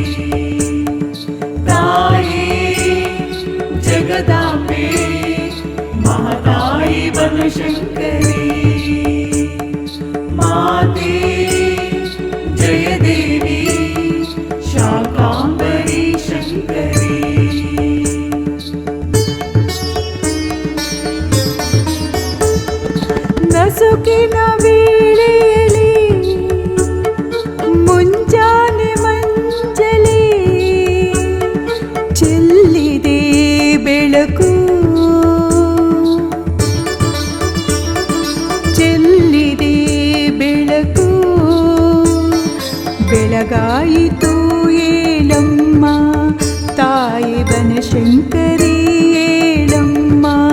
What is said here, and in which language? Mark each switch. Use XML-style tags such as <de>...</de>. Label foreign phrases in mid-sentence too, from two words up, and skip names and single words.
<sa>ताये जगदाम्बे महताये बनशङ्करी माते जय देवी शाकाम्बरी शङ्करी।</sa> <kn>ನಸುಕಿನ ವೇಳೆಯಲ್ಲಿ ಮುಂಜಾನೆ ಮಂಜಲಿ ಚೆಲ್ಲಿದೆ ಬೆಳಕು, ಚೆಲ್ಲಿದೆ ಬೆಳಕು, ಬೆಳಗಾಯಿತು ಏಳಮ್ಮ ತಾಯಿ ಬನಶಂಕರಿ ಏಳಮ್ಮ.</kn>